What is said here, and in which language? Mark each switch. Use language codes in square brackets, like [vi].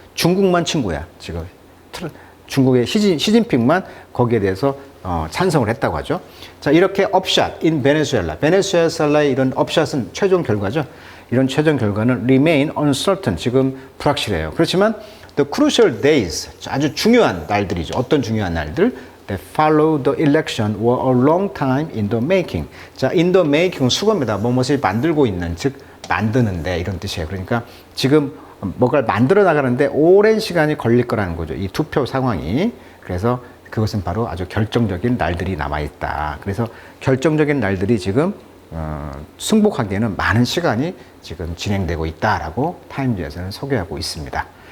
[ko] 중국만 친구야, 지금. 중국의 시진핑만 거기에 대해서 찬성을 했다고 하죠. 자, 이렇게 업샷 in 베네수엘라. 베네수엘라의 이런 업샷은 최종 결과죠. 이런 최종 결과는 [en] remain uncertain, [ko] 지금 불확실해요. 그렇지만 [en] the crucial days, [ko] 아주 중요한 날들이죠. 어떤 중요한 날들? [en] That follow the election were a long time in the making. [ko] 자, [en] in the making [ko] 수거입니다. 무엇을 만들고 있는, 즉 만드는데, 이런 뜻이에요. 그러니까 지금 뭔가를 만들어 나가는데 오랜 시간이 걸릴 거라는 거죠. 이 투표 상황이. 그래서 그것은 바로 아주 결정적인 날들이 남아있다. 그래서 결정적인 날들이 지금 승복하기에는 많은 시간이 지금 진행되고 있다라고 타임즈에서는 소개하고 있습니다.